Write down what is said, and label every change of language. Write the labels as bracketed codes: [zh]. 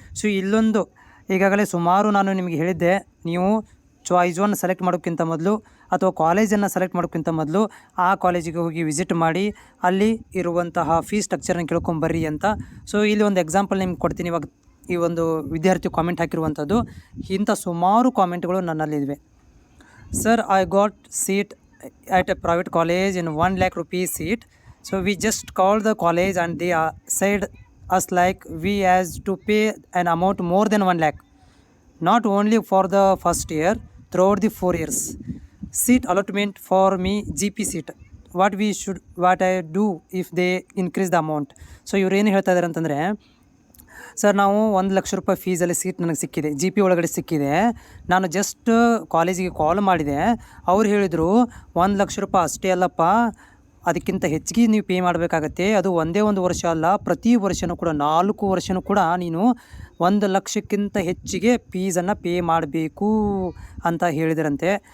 [kn] So ಇಲ್ಲೊಂದು ಈಗಾಗಲೇ ಸುಮಾರು ನಾನು ನಿಮಗೆ ಹೇಳಿದ್ದೆ, ನೀವು ಚಾಯ್ಸ್ ಒನ್ ಸೆಲೆಕ್ಟ್ ಮಾಡೋಕ್ಕಿಂತ ಮೊದಲು ಅಥವಾ ಕಾಲೇಜನ್ನು ಸೆಲೆಕ್ಟ್ ಮಾಡೋಕ್ಕಿಂತ ಮೊದಲು ಆ ಕಾಲೇಜಿಗೆ ಹೋಗಿ ವಿಸಿಟ್ ಮಾಡಿ ಅಲ್ಲಿ ಇರುವಂತಹ ಫೀಸ್ ಸ್ಟ್ರಕ್ಚರನ್ನು ಕೇಳ್ಕೊಂಬರ್ರಿ ಅಂತ. ಸೊ ಇಲ್ಲಿ ಒಂದು ಎಕ್ಸಾಂಪಲ್ ನಿಮ್ಗೆ ಕೊಡ್ತೀನಿ. ಇವಾಗ ಈ ಒಂದು ವಿದ್ಯಾರ್ಥಿ ಕಾಮೆಂಟ್ ಹಾಕಿರುವಂಥದ್ದು, ಇಂಥ ಸುಮಾರು ಕಾಮೆಂಟ್ಗಳು ನನ್ನಲ್ಲಿವೆ. [en] Sir, I got seat at a private college in 1 lakh rupees seat. So we just called the college and they said us like we has to pay an amount more than 1 lakh. Not only for the first year, throughout the 4 years. Seat allotment for me GP seat. What I do if they increase the amount. [kn] So ಇವ್ರು ಏನು ಹೇಳ್ತಾ ಇದ್ದಾರೆ ಅಂತಂದರೆ, sir ನಾವು 1,00,000 ರೂಪಾಯಿ ಫೀಸಲ್ಲಿ seat ನನಗೆ ಸಿಕ್ಕಿದೆ, G P ಒಳಗಡೆ ಸಿಕ್ಕಿದೆ. ನಾನು ಜಸ್ಟ್ ಕಾಲೇಜಿಗೆ ಕಾಲ್ ಮಾಡಿದೆ. ಅವ್ರು ಹೇಳಿದರು 1,00,000 ರೂಪಾಯಿ ಅಷ್ಟೇ ಅಲ್ಲಪ್ಪ, ಅದಕ್ಕಿಂತ ಹೆಚ್ಚಿಗೆ ನೀವು ಪೇ ಮಾಡಬೇಕಾಗತ್ತೆ. ಅದು ಒಂದೇ ಒಂದು ವರ್ಷ ಅಲ್ಲ, ಪ್ರತಿ ವರ್ಷವೂ ಕೂಡ 4 ವರ್ಷವೂ ಕೂಡ ನೀನು 1,00,000ಕ್ಕಿಂತ ಹೆಚ್ಚಿಗೆ ಫೀಸನ್ನು ಪೇ ಮಾಡಬೇಕು ಅಂತ ಹೇಳಿದರಂತೆ.